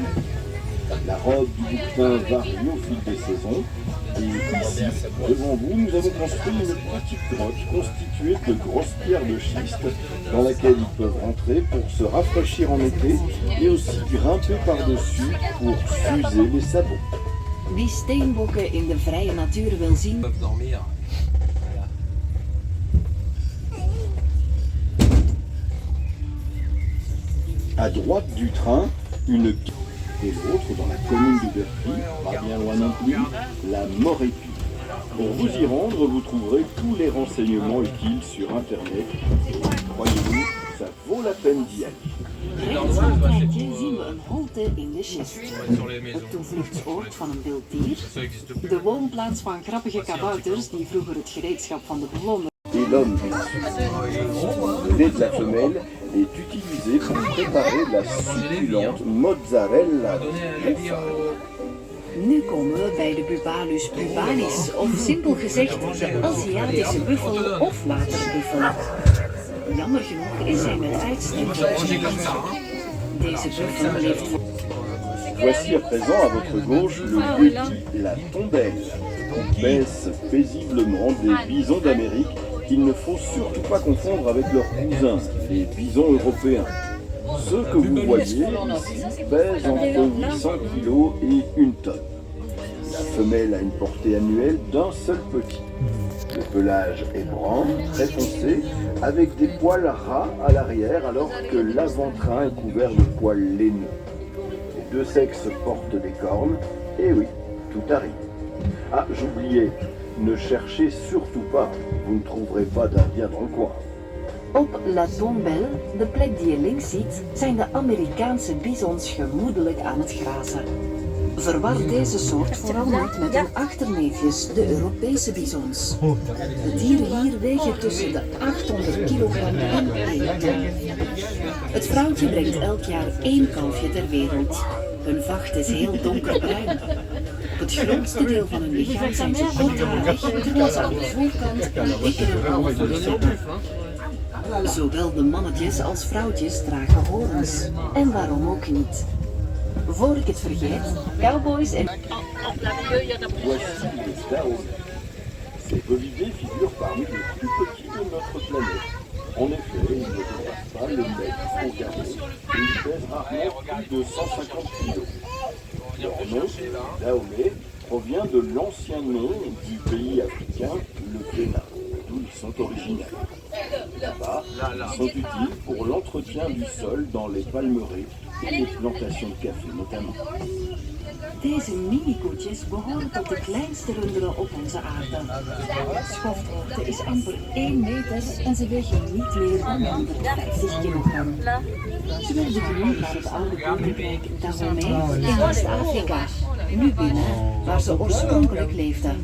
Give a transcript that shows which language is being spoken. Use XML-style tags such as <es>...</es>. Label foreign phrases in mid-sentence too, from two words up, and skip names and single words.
<fr>La robe du bouquetin varie au fil des saisons, et ici, devant vous, nous avons construit une petite grotte constituée de grosses pierres de schiste dans laquelle ils peuvent rentrer pour se rafraîchir en été et aussi grimper par-dessus pour s'user les sabots.</fr> <nl>Wie steenbokken in de vrije natuur wil zien,</nl> <fr>Ils peuvent dormir. À droite du train, une et l'autre dans la commune de Berthy, pas bien loin non plus, la Morépie. Pour vous y rendre, vous trouverez tous les renseignements utiles sur Internet. Et croyez-vous, ça vaut la peine d'y aller.</fr> <nl>rechts van het pleintje zien we een holte in de schist.</nl> <fr>Sur les maisons.</fr> <nl>Het toevluchtsoord van een wild dier,</nl> <fr>Ça existe plus.</fr> <nl>de woonplaats van grappige kabouters die vroeger het gereedschap van de bewoners.</nl> <fr>Et l'homme Le lait de la femelle est utilisé pour préparer la succulente mozzarella.</fr> <nl>Nu komen we bij de Bubalus bubalis, of simpel gezegd de Aziatische buffel of waterbuffel. Jammer genoeg is hij met uitstek</nl> <fr>Manger comme ça, hein.</fr> <nl>Deze buffel leeft voor</nl> <fr>Voici à présent à votre gauche le yéti, la tondelle, qui baisse paisiblement des bisons d'Amérique qu'il ne faut surtout pas confondre avec leurs cousins, les bisons européens. Ceux que vous voyez ici pèsent entre 800 kg et 1 tonne. La femelle a une portée annuelle d'un seul petit. Le pelage est brun, très foncé, avec des poils ras à l'arrière, alors que l'avant-train est couvert de poils laineux. Les deux sexes portent des cornes, et oui, tout arrive. Ah, j'oubliais, ne cherchez surtout pas, vous ne trouverez pas d'Indien dans le coin.</fr> <nl>Op La Tombelle, de plek die je links ziet, zijn de Amerikaanse bisons gemoedelijk aan het grazen. Verwar deze soort vooral niet met hun achterneefjes, de Europese bisons. De dieren hier wegen tussen de 800 kilogram en 1 ton. Het vrouwtje brengt elk jaar 1 kalfje ter wereld. Hun vacht is heel donkerbruin. Op het grootste deel van hun lichaam zijn ze kortharig, terwijl ze aan de voorkant een dikkere half hebben. Zowel de mannetjes als vrouwtjes dragen horens. En waarom ook niet? Voor ik het vergeet, cowboys en...</nl> <fr>Voici les Dao. Ces bovidés figurent parmi les plus petits de notre planète. En effet, ils ne dépassent pas le mètre au carré et ils pèsent rarement plus de 150 kg. Leur nom, Dahomey, provient de l'ancien nom du pays africain, le Bénin, d'où ils sont originaires. Là-bas, ils sont utiles pour l'entretien du sol dans les palmeraies et les plantations de café notamment.</fr> <nl>Deze mini-koetjes behoren tot de kleinste runderen op onze aarde. Schofthoogte is amper 1 meter en ze wegen niet meer dan 150 kilogram. Ze werden genoemd naar het oude koninkrijk Dahomey in West-Afrika, nu Benin, waar ze oorspronkelijk leefden.</nl>